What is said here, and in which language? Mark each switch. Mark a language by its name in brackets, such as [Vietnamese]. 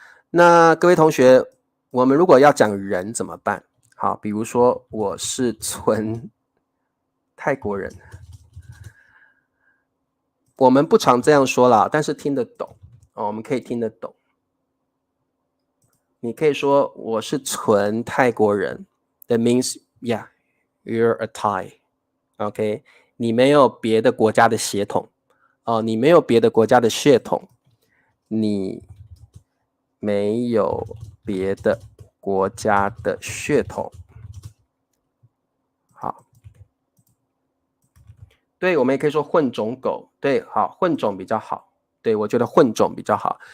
[Chinese] 那各位同学，我们如果要讲人怎么办？好，比如说我是纯泰国人，我们不常这样说啦，但是听得懂哦，我们可以听得懂。你可以说我是纯泰国人 ， [English] That means yeah。You're a Thai, OK？ [Chinese] 你没有别的国家的血统，你没有别的国家的血统，你没有别的国家的血统。好，对，我们也可以说混种狗，对，好，混种比较好，对，我觉得混种比较好。